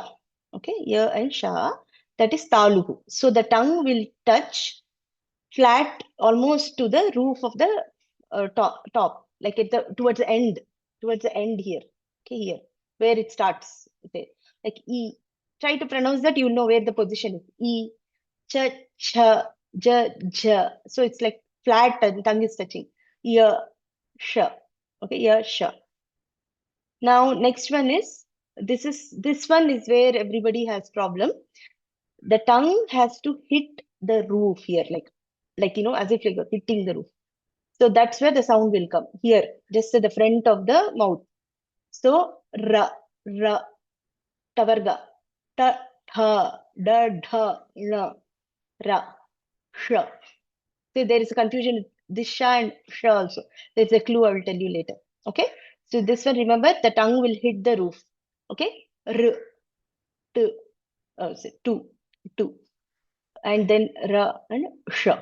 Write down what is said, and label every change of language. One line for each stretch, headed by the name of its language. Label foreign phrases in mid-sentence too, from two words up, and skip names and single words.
English: Okay, ya and sha, that is taluhu. So the tongue will touch flat almost to the roof of the top, like towards the end here. Okay, here where it starts. Okay, like e. Try to pronounce that. You know where the position is. E, cha, cha, ja, ja. So it's like flat tongue is touching. Ya, sha. Okay, ya, sha. Now next one is this one is where everybody has problem. The tongue has to hit the roof here, like as if you're hitting the roof. So that's where the sound will come here, just at the front of the mouth. So ra,
Sanskrit: tavarga, ta, tha, da, dha, na, ra, sha.
English: So there is a confusion with this sha and sha also. There's a clue I will tell you later. Okay. So this one, remember, the tongue will hit the roof. Okay. R, t, two, and then ra and sha.